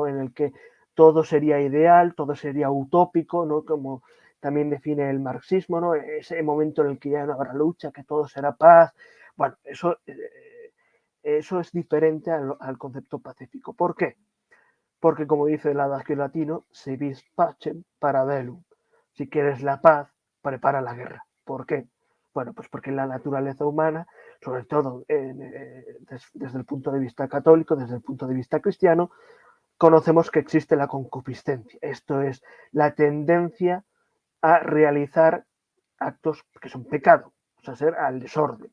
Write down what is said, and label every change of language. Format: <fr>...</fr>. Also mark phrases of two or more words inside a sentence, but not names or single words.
<es>En el que todo sería ideal, todo sería utópico, ¿no? Como también define el marxismo, ¿no? Ese momento en el que ya no habrá lucha, que todo será paz. Bueno, eso es diferente al concepto pacífico. ¿Por qué? Porque, como dice el adagio latino,</es> <la>si vis pacem para bellum.</la> <es>Si quieres la paz, prepara la guerra. ¿Por qué? Bueno, pues porque la naturaleza humana, sobre todo desde el punto de vista católico, desde el punto de vista cristiano, conocemos que existe la concupiscencia. Esto es la tendencia a realizar actos que son pecado, o sea, ser al desorden.</es>